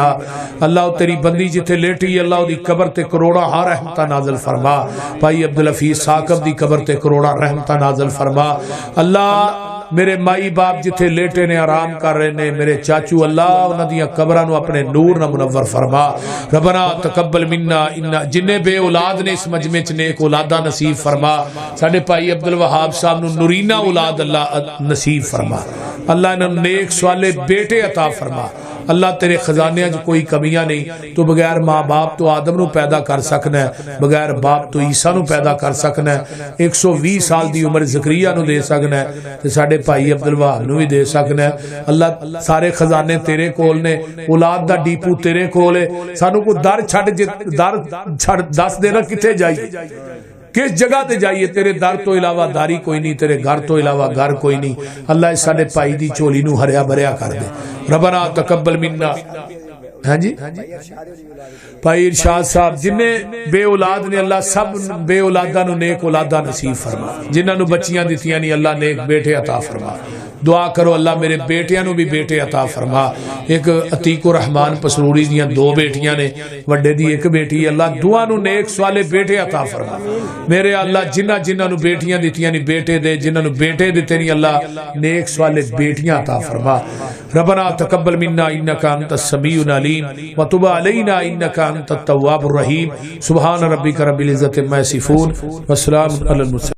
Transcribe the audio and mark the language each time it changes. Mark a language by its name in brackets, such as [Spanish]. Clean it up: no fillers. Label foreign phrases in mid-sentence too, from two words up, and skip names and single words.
[Punjabi] اللہ تیری بندی جتھے لیٹی اللہ دی قبر تے کروڑا ہا رحمتاں نازل فرما بھائی عبدالحفیظ ثاقب دی قبر تے کروڑا رحمتاں نازل فرما اللہ میرے مائی باپ جتھے لیٹے نے آرام کر رہے نے میرے چاچو اللہ انہاں دیاں قبراں نو اپنے نور نہ منور فرما [Arabic] ربنا تقبل منا [Punjabi] ان جنے بے اولاد نے اس مجمع چ نیک اولاداں نصیب فرما ساڈے بھائی عبد الوہاب صاحب نو نورینہ اولاد اللہ نصیب فرما اللہ انہاں نیک صالح بیٹے عطا فرما اللہ تیرے خزانے جو کوئی کمیاں نہیں تو بغیر ماں باپ تو آدم نو پیدا کر سکنا ہے بغیر باپ تو عیسیٰ نو پیدا کر سکنا ہے 120 سال دی عمر زکریا نو دے سکنا ہے تے ساڈے بھائی عبد الوہاب نو بھی دے سکنا ہے اللہ سارے خزانے تیرے کول نے اولاد دا ڈیپو تیرے کول ہے سانو کو در چھڈ دس دینا کتے جائیے کس جگہ تے جائیے تیرے در تو علاوہ داری کوئی نہیں تیرے گھر تو علاوہ گھر کوئی نہیں اللہ اس ساڈے بھائی دی چولی نو ہریا بھریا کر دے [Arabic] ربنا تقبل منا [Punjabi] ہاں جی بھائی ارشاد صاحب جنہیں بے اولاد نے اللہ سب بے اولاداں نو نیک اولاداں نصیب فرما جنہاں نو بچیاں دتیاں نہیں اللہ نیک بیٹے عطا فرما دعا کرو اللہ میرے بیٹیاں نو بھی بیٹے عطا فرما ایک عتیق الرحمان پسروری دیاں 2 بیٹیاں نے وڈے دی 1 بیٹی اللہ دعا نو نیک صالح بیٹے عطا فرما میرے اللہ جنہ نو بیٹیاں دتیاں نہیں بیٹے دے جنہ نو بیٹے دتے نہیں اللہ نیک صالح بیٹیاں عطا فرما [Arabic] ربنا تقبل منا انک انت السمیع العلیم وتب علینا انک انت التواب الرحیم سبحان ربک رب العزت عما یصفون والسلام علی المرسلین